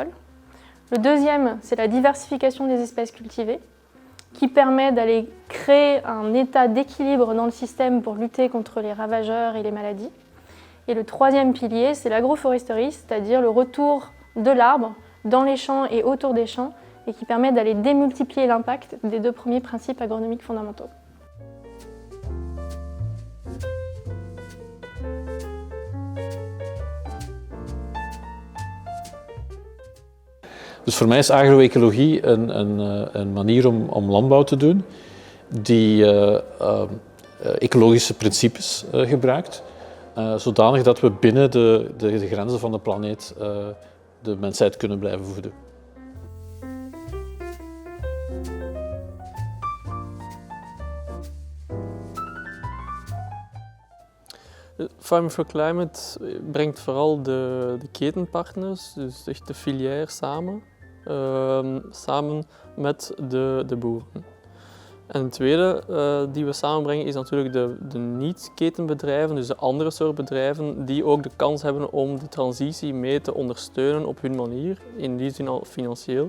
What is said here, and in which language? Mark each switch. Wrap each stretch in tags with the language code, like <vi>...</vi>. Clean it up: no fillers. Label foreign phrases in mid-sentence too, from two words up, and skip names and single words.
<fr>Le deuxième, c'est la diversification des espèces cultivées, qui permet d'aller créer un état d'équilibre dans le système pour lutter contre les ravageurs et les maladies. Et le troisième pilier, c'est l'agroforesterie, c'est-à-dire le retour de l'arbre dans les champs et autour des champs, et qui permet d'aller démultiplier l'impact des 2 premiers principes agronomiques fondamentaux.</fr> <nl>Dus voor mij is agroecologie een manier om landbouw te doen die ecologische principes gebruikt, zodanig dat we binnen de grenzen van de planeet de mensheid kunnen blijven voeden. Farming for Climate brengt vooral de ketenpartners, dus echt de filière samen met de boeren. En het tweede die we samenbrengen is natuurlijk de niet-ketenbedrijven, dus de andere soort bedrijven die ook de kans hebben om de transitie mee te ondersteunen op hun manier, in die zin al financieel.</nl>